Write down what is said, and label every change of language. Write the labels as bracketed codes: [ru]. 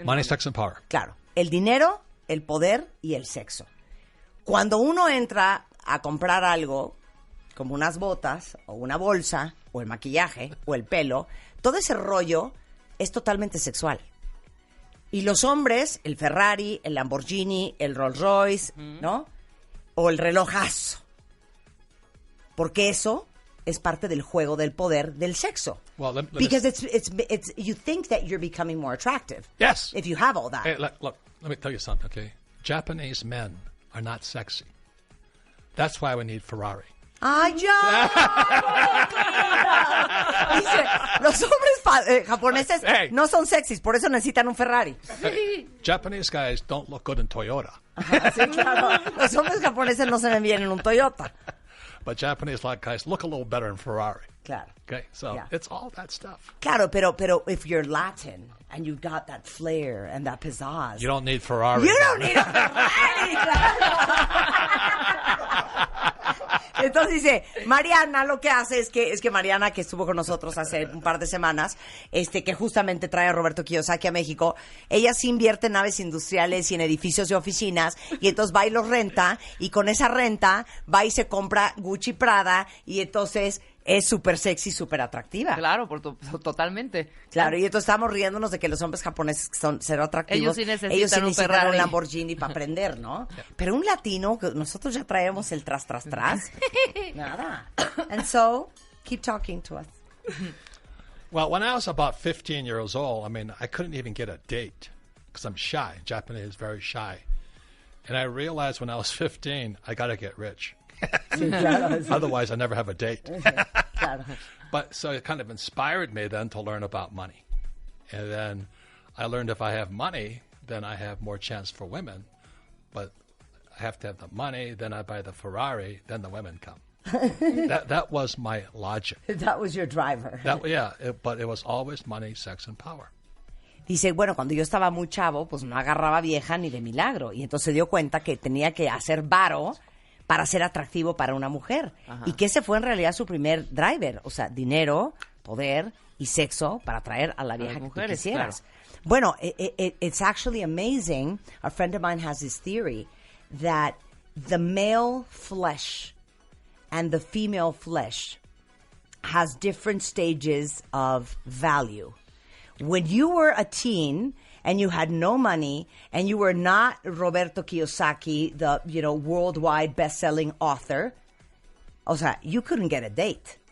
[en] Money, sex, and power. [es] Claro, el dinero, el poder y el sexo. Cuando uno entra a comprar algo, como unas botas, o una bolsa, o el maquillaje, o el pelo, todo ese rollo es totalmente sexual. Y los hombres, el Ferrari, el Lamborghini, el Rolls Royce, ¿no? O el relojazo. Porque eso es parte del juego del poder del sexo. [en] Well, let Because it's you think that you're becoming more attractive. Yes. If you have all that. Hey, look, let me tell you something, okay? Japanese men are not sexy. That's why we need Ferrari. [es] ¡Ay, ya! Dice, los hombres japoneses no son sexys, por eso necesitan un Ferrari. [en] Hey, Japanese guys don't look good in Toyota. [es] Ajá, sí, claro. Los hombres japoneses no se ven bien en un Toyota. [en] But Japanese guys look a little better in Ferrari. [es] Claro. [en] Okay, so Yeah. it's all that stuff. [es] Claro, pero [en] if you're Latin and you've got that flair and that pizzazz. You don't need Ferrari. You don't need a Ferrari, [es] claro. Entonces dice, Mariana lo que hace es que Mariana, que estuvo con nosotros hace un par de semanas, que justamente trae a Roberto Kiyosaki a México, ella sí invierte en naves industriales y en edificios de oficinas, y entonces va y los renta, y con esa renta va y se compra Gucci Prada, y entonces es súper sexy, súper atractiva. Claro, totalmente. Claro, y entonces estamos riéndonos de que los hombres japoneses son cero atractivos. Ellos sí necesitan un necesitan Ferrari. un Lamborghini para aprender, ¿no? Pero un latino, que nosotros ya traemos el tras. Nada. [en] And so, keep talking to us. Well, when I was about 15 years old, I couldn't even get a date because I'm shy. Japanese is very shy. And I realized when I was 15, I got to get rich. [es] Sí, claro, sí. [en] Otherwise, I never have a date. [es] Claro. [en] But so it kind of inspired me then to learn about money. And then I learned if I have money, then I have more chance for women. But I have to have the money, then I buy the Ferrari, then the women come. That was my logic. That was your driver. But it was always money, sex, and power. [es] Dice, bueno, cuando yo estaba muy chavo, pues no agarraba vieja ni de milagro. Y entonces se dio cuenta que tenía que hacer varo para ser atractivo para una mujer. Ajá. Y que ese fue en realidad su primer driver. O sea, dinero, poder y sexo para atraer a la vieja que tú quisieras. Claro. Bueno, [en] it's actually amazing. A friend of mine has this theory that the male flesh and the female flesh has different stages of value. When you were a teen and you had no money and you were not Roberto Kiyosaki, the, worldwide best-selling author, [es] o sea, [en] you couldn't get a date.